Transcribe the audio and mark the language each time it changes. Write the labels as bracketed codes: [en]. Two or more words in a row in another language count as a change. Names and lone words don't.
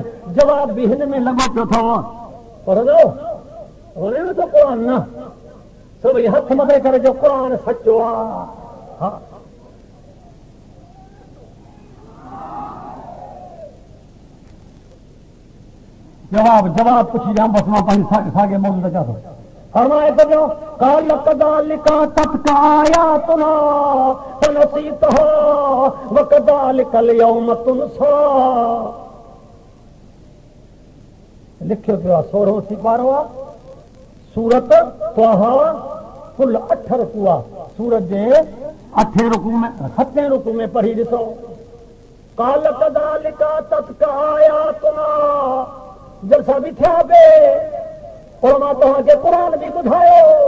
[sd] जवाब बि हिन में लॻो पियो अथव। पढ़ंदो वणे थो क़ुरान न, सभई हथ मथे करे जो क़ुरान सचो आहे। हा, जवाब पुछी ॾियां बसि, मां पंहिंजे साॻे मौजूद अचां थो। [ar] فرمائي ٿو قال كذلك أتتك آياتنا فنسيتها وكذلك اليوم تنسى. [sd] लिखियो पियो आहे 16 सिपारो आहे, सूरत तहा, कुल 8 रुकू आहे। सूरत जे 8 रुकू में 7 रुकू में पढ़ी ॾिसो। [ar] قال كذلك أتتك آياتنا, [sd] जलसा बि थिया पिए, और मां तव्हांखे क़ुरान बि ॿुधायो।